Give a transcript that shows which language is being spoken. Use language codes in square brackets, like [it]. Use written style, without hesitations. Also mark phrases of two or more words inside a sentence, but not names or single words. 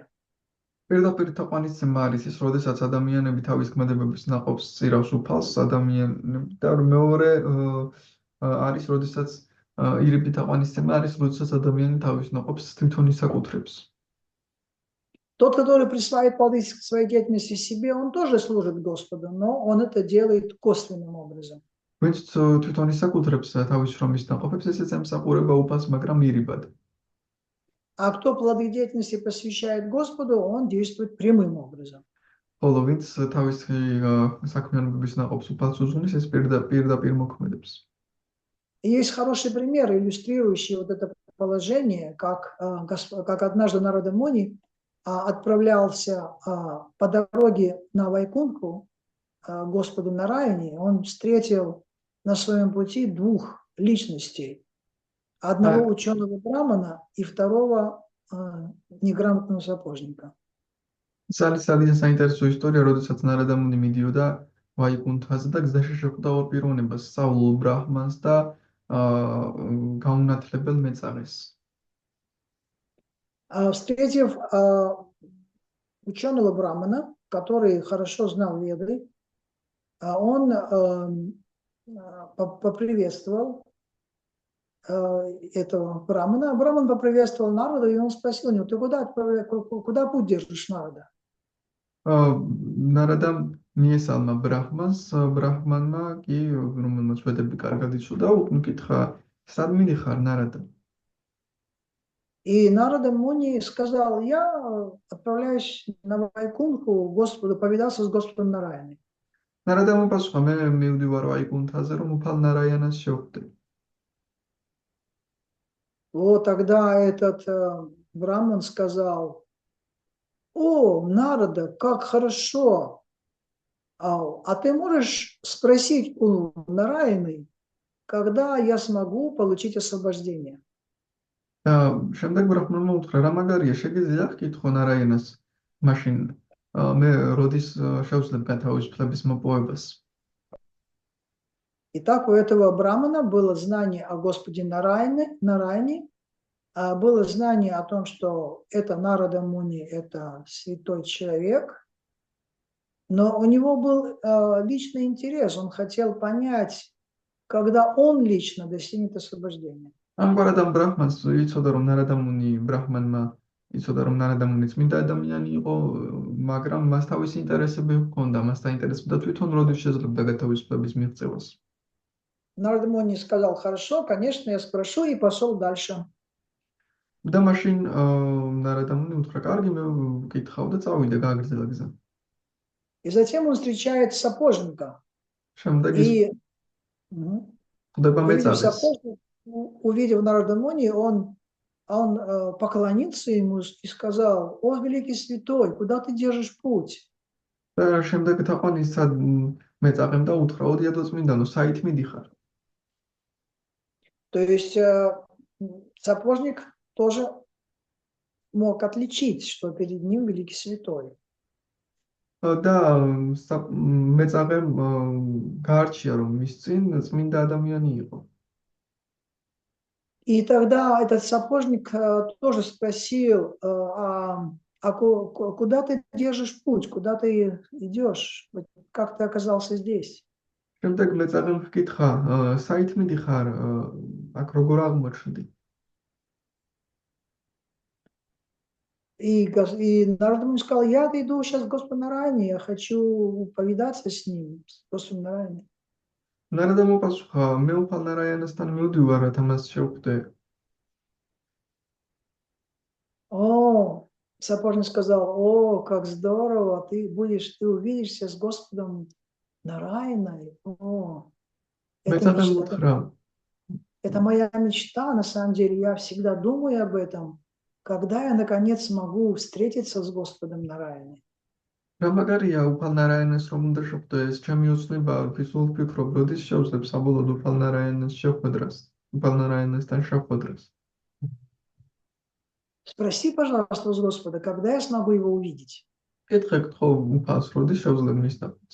[ka] პირდაპირ თაყვანისცემა არის ის, როდესაც ადამიანები თავის ქმედებების ნაყოფს წირავს უფალს ადამიანები და მეორე არის, როდესაც ირიბი თაყვანისცემა არის, როდესაც ადამიანი თავის ნაყოფს თვითონ ისაკუთრებს. [ru] Тот, который присваивает плоды своей деятельности себе, он тоже служит Господу, но он это делает косвенным образом. [ka] ვინც თვითონ ისაკუთრებს თავის შრომის ნაყოფებს, ესეც ემსახურება უფალს, მაგრამ ირიბად. [ru] А кто плоды деятельности посвящает Господу, он действует прямым образом. [ka] ხოლო ვინც თავის საქმიანობის ნაყოფს უფალს უზრუნვის, ეს პირდაპირ მოქმედებს. [ru] Есть хороший пример, иллюстрирующий вот это положение, как однажды Нарада Муни отправлялся по дороге на Вайкунтху Господу Нараяне. Он встретил на своем пути двух личностей. Одного ученого брамана и второго неграмотного сапожника. [ka] ძალიან საინტერესო ისტორია, როდესაც ნარადა მუნი მიდიოდა ვაიკუნთაზე და გზაში შეხვდა ორ პიროვნებას, სწავლულ ბრაჰმანს და გაუნათლებელ მეწამეს. [ru] Встретив ученого брамана, который хорошо знал веды, он поприветствовал этого брамана. Браман поприветствовал Нарада, и он спросил у него: ты куда путь держишь, Нарада? [ka] ნარადამ მიესალმა ბრაჰმანმა კი, რომელმაც ვედები კარგად იცოდა, უკითხა, სად მიდიხარ, ნარადა? [ru] И Нарада Муни сказал: я отправляюсь на Вайкунтху Господу, повидаться с Господом Нараяной. [ka] ნარადამ უპასუხა, მე მივდივარ ვაიკუნთაზე, რომ უფალ ნარაიანას შევხვდე. [ru] Вот тогда этот браман сказал: о, Нарада, как хорошо! А ты можешь спросить у Нараяны, когда я смогу получить освобождение? [ka] და შემდეგ ბრაჰმანმა უთხრა, რა მაგარია, შეგიძლია გკითხო ნარაიანას, მაშინ მე როდის შევძლებ გათავისუფლების მოპოვებას. [ru] Итак, у этого брамана было знание о Господе Нараяне, было знание о том, что это Нарада Муни, это святой человек, но у него был личный интерес, он хотел понять, когда он лично достигнет освобождения. [ka] ამგვარად ამ ბრაჰმანს იცოდა, რომ ნარადამუნი ბრაჰმანმა იცოდა, რომ ნარადამუნი წმინდა ადამიანი იყო, მაგრამ მას თავისი ინტერესები ჰქონდა, მას დაინტერესებდა თვითონ როდის შეძლებდა გათავისუფლების მიღწევას. [ru] Нарада Муни сказал: хорошо, конечно, я спрошу, и пошел дальше. [ka] და მაშინ ნარადამუნი უთხრა, კარგი, მე ვკითხავ და წავიდა, გააგრძელა გზა. [ru] И затем он встречает сапожника. [ka] შემდეგ ხვდება მეწამეს. [ru] Увидев Нарада Муни, он поклонился ему и сказал: о, великий святой, куда ты держишь путь? [ka] და შემდეგ თაყვანისცა მეწამემ და უთხრა, ოდიადო წმინდანო, საით მიდიხარ? [ru] То есть сапожник тоже мог отличить, что перед ним великий святой. [ka] და მეწამემ გაარჩია, რომ მის წინ წმინდა ადამიანი იყო. [ru] И тогда этот сапожник тоже спросил: а А куда ты держишь путь? Куда ты идешь? Вот как ты оказался здесь? [ka] შემდეგ მეწაღე მკითხა, საით მიდიხარ, აქ როგორ აღმოჩნდი? [ru] И народ ему сказал, я иду сейчас к Господу на районе, я хочу повидаться с ним, с Господом на районе. [ka] ნარადამ უპასუხა, მე უფალ ნარაიანასთან მივდივარ, რათა მას შევხვდე. [ru] О, сапожник сказал, о, как здорово, ты увидишься с Господом на районе. О, [ka] მეწაღემ უთხრა, [ru] это моя мечта, на самом деле, я всегда думаю об этом, когда я, наконец, смогу встретиться с Господом на районе. [ka] რა მაგარია უფალ ნარაიანას რომ უნდა შევხვდე, ეს ჩემი ოცნებაა, ვფიქრობ, ვფიქრობ, როდის შევძლებ საბოლოოდ უფალ ნარაიანას შეხვედრას, უფალ ნარაიანასთან შეხვედრას. [ru] Спроси, пожалуйста, у Господа, когда я смогу его увидеть. [ka] კითხე გთხოვ უფალს, როდის შევძლებ მის ნაყოფს.